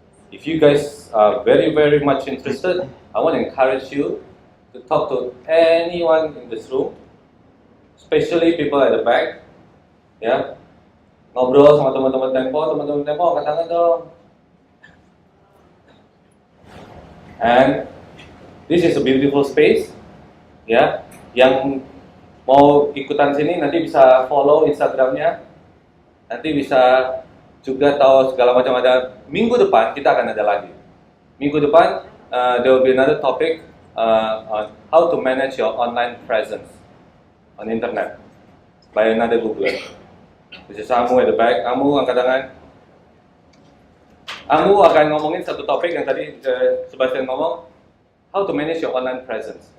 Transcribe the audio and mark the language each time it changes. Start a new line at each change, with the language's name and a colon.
English: If you guys are very, very much interested, I want to encourage you to talk to anyone in this room, especially people at the back.
Indonesian: Ya, ngobrol sama teman-teman Tempo, angkat tangan dong.
English: And this is a beautiful space.
Indonesian: Ya, yang mau ikutan sini nanti bisa follow Instagramnya, nanti bisa juga tahu segala macam. Ada minggu depan kita akan ada lagi. Minggu depan
English: there will be another topic on how to manage your online presence on internet by another Googler. This is Amu at the back.
Indonesian: Amu angkat tangan. Amu akan ngomongin satu topik yang tadi Sebastian ngomong,
English: how to manage your online presence.